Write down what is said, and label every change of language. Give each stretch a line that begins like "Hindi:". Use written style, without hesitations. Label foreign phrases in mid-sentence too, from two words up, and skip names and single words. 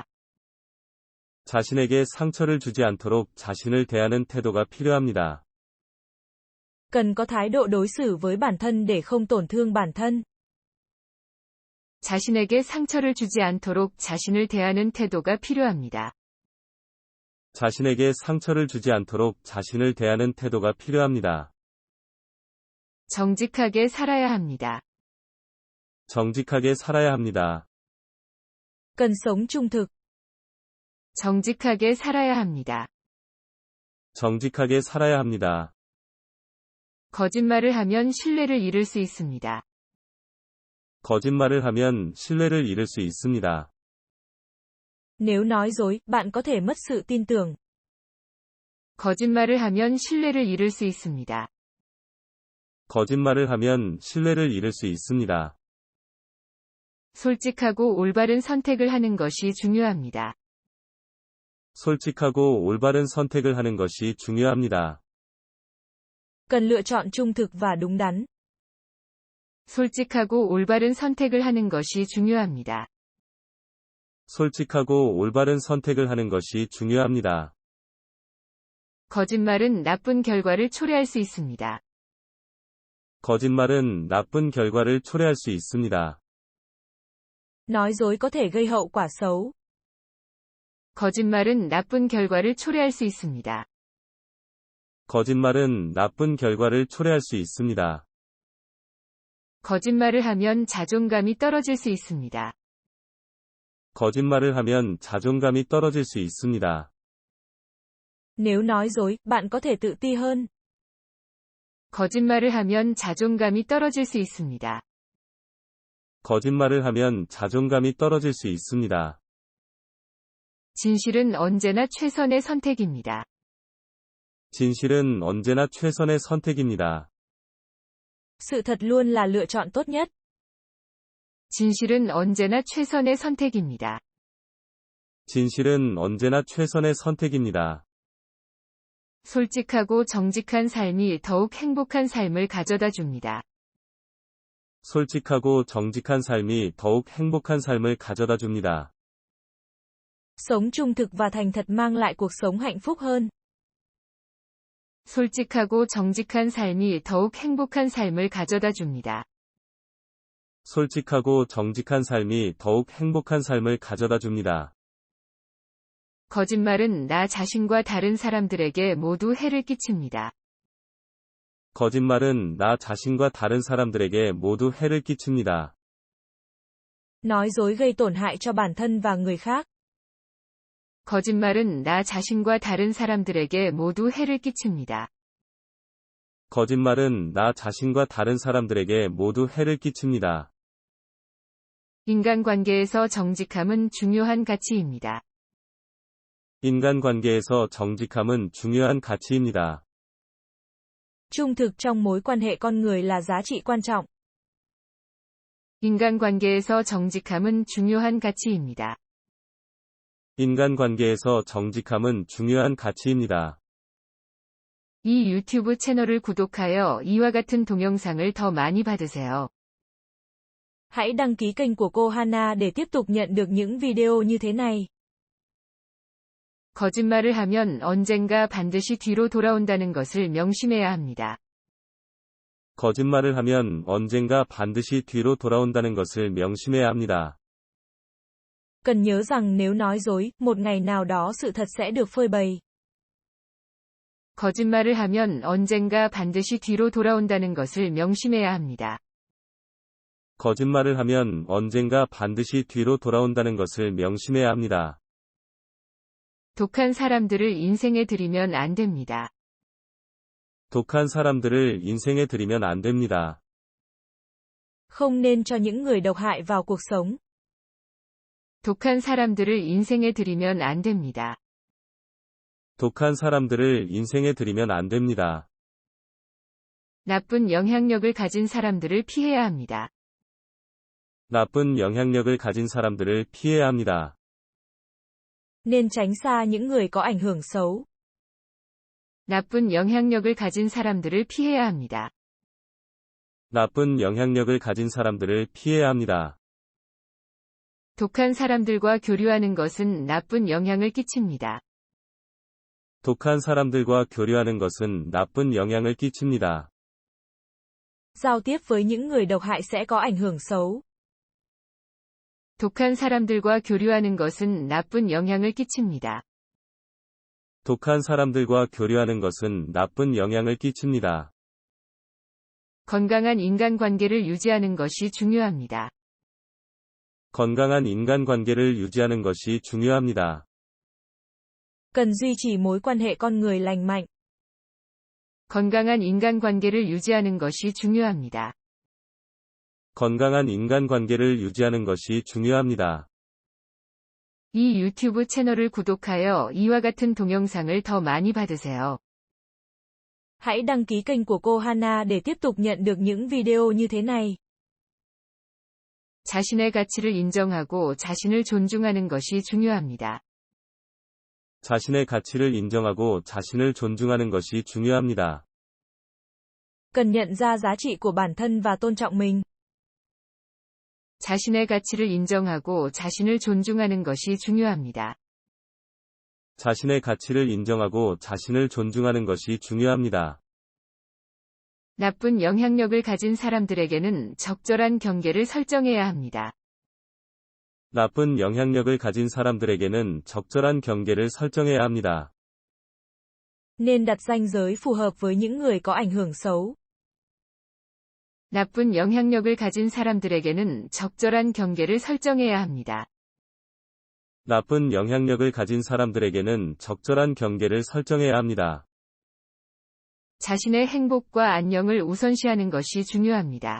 Korean: 자신에게 상처를 주지 않도록 자신을 대하는 태도가 필요합니다.
Vietnamese: Cần có thái độ đối xử với bản thân để không tổn thương bản thân.
Korean: 자신에게 상처를 주지 않도록 자신을 대하는 태도가 필요합니다. 자신에게 상처를 주지 않도록 자신을 대하는 태도가 필요합니다. 정직하게 살아야 합니다. 정직하게 살아야 합니다.
Vietnamese: Cần sống trung thực.
Korean: 정직하게 살아야 합니다. 정직하게 살아야 합니다. 거짓말을 하면 신뢰를 잃을 수 있습니다. 거짓말을 하면 신뢰를 잃을 수 있습니다.
Vietnamese: Nếu nói dối, bạn có thể mất sự tin tưởng.
Korean: 거짓말을 하면 신뢰를 잃을 수 있습니다. 거짓말을 하면 신뢰를 잃을 수 있습니다. 솔직하고 올바른 선택을 하는 것이 중요합니다. 솔직하고 올바른 선택을 하는 것이 중요합니다.
Vietnamese: Cần lựa chọn trung thực và đúng đắn.
Korean: 솔직하고 올바른 선택을 하는 것이 중요합니다. 솔직하고 올바른 선택을 하는 것이 중요합니다. 거짓말은 나쁜 결과를 초래할 수 있습니다. 거짓말은 나쁜 결과를 초래할 수 있습니다.
Vietnamese: Nói dối có thể gây hậu quả xấu.
Korean: 거짓말은 나쁜 결과를 초래할 수 있습니다. 거짓말은 나쁜 결과를 초래할 수 있습니다. 거짓말을 하면 자존감이 떨어질 수 있습니다. 거짓말을 하면 자존감이 떨어질 수 있습니다.
Vietnamese: Nếu nói dối, bạn có thể tự ti hơn.
Korean: 거짓말을 하면 자존감이 떨어질 수 있습니다. 거짓말을 하면 자존감이 떨어질 수 있습니다. 진실은 언제나 최선의 선택입니다. 진실은 언제나 최선의 선택입니다.
Vietnamese: Sự thật luôn là lựa chọn tốt nhất.
Korean: 진실은 언제나 최선의 선택입니다. 진실은 언제나 최선의 선택입니다. 솔직하고 정직한 삶이 더욱 행복한 삶을 가져다 줍니다. 솔직하고 정직한 삶이 더욱 행복한 삶을 가져다 줍니다.
Vietnamese: Sống trung thực và thành thật mang lại cuộc sống hạnh phúc hơn.
Korean: 솔직하고 정직한 삶이 더욱 행복한 삶을 가져다 줍니다. 솔직하고 정직한 삶이 더욱 행복한 삶을 가져다 줍니다. 거짓말은 나 자신과 다른 사람들에게 모두 해를 끼칩니다. 거짓말은 나 자신과 다른 사람들에게 모두 해를 끼칩니다.
Vietnamese: Nói dối gây tổn hại cho bản thân và người khác.
Korean: 거짓말은 나 자신과 다른 사람들에게 모두 해를 끼칩니다. 거짓말은 나 자신과 다른 사람들에게 모두 해를 끼칩니다. 인간관계에서 정직함은 중요한 가치입니다. 인간관계에서 정직함은 중요한 가치입니다.
Vietnamese: Trung thực trong mối quan hệ con người là giá trị quan trọng.
Korean: 인간관계에서 정직함은 중요한 가치입니다. 인간관계에서 정직함은 중요한 가치입니다. 이 유튜브 채널을 구독하여 이와 같은 동영상을 더 많이 받으세요.
Vietnamese: Hãy đăng ký kênh của cô Hana để tiếp tục nhận được những video như thế này.
Korean: 거짓말을 하면 언젠가 반드시 뒤로 돌아온다는 것을 명심해야 합니다. 거짓말을 하면 언젠가 반드시 뒤로 돌아온다는 것을 명심해야 합니다.
Vietnamese: Cần nhớ rằng nếu nói dối, một ngày nào đó sự thật sẽ được phơi bày.
Korean: 거짓말을 하면 언젠가 반드시 뒤로 돌아온다는 것을 명심해야 합니다. 거짓말을 하면 언젠가 반드시 뒤로 돌아온다는 것을 명심해야 합니다. 독한 사람들을 인생에 들이면 안 됩니다. 독한 사람들을 인생에 들이면 안 됩니다.
Vietnamese: Không nên cho những người độc hại vào cuộc sống.
Korean: 독한 사람들을 인생에 들이면 안 됩니다. 독한 사람들을 인생에 들이면 안 됩니다. 나쁜 영향력을 가진 사람들을 피해야 합니다. 나쁜 영향력을 가진 사람들을 피해야 합니다.
Vietnamese: Nên tránh xa những người có ảnh hưởng xấu.
Korean: 나쁜 영향력을 가진 사람들을 피해야 합니다. 나쁜 영향력을 가진 사람들을 피해야 합니다. 독한 사람들과 교류하는 것은 나쁜 영향을 끼칩니다. 독한 사람들과 교류하는 것은 나쁜 영향을 끼칩니다.
Vietnamese: Giao tiếp với những người độc hại sẽ có ảnh hưởng xấu.
Korean: 독한 사람들과 교류하는 것은 나쁜 영향을 끼칩니다. 독한 사람들과 교류하는 것은 나쁜 영향을 끼칩니다. 건강한 인간관계를 유지하는 것이 중요합니다. 건강한 인간관계를 유지하는 것이 중요합니다.
Vietnamese: Cần duy trì mối quan hệ con người lành mạnh.
Korean: 건강한 인간관계를 유지하는 것이 중요합니다. 건강한 인간관계를 유지하는 것이 중요합니다. 이 유튜브 채널을 구독하여 이와 같은 동영상을 더 많이 받으세요.
Vietnamese: Hãy đăng ký kênh của cô Hana để tiếp tục nhận được những video như thế này.
Korean: 자신의 가치를 인정하고 자신을 존중하는 것이 중요합니다. 자신의 가치를 인정하고 자신을 존중하는 것이 중요합니다.
Vietnamese: Cần nhận ra giá trị của bản thân và tôn trọng mình.
Korean: 자신의 가치를 인정하고 자신을 존중하는 것이 중요합니다. 자신의 가치를 인정하고 자신을 존중하는 것이 중요합니다. 나쁜 영향력을 가진 사람들에게는 적절한 경계를 설정해야 합니다. 나쁜 영향력을 가진 사람들에게는 적절한 경계를 설정해야 합니다.
Vietnamese: Nên đặt ranh giới phù hợp với những người có ảnh hưởng xấu.
Korean: 나쁜 영향력을 가진 사람들에게는 적절한 경계를 설정해야 합니다. 나쁜 영향력을 가진 사람들에게는 적절한 경계를 설정해야 합니다. 자신의 행복과 안녕을 우선시하는 것이 중요합니다.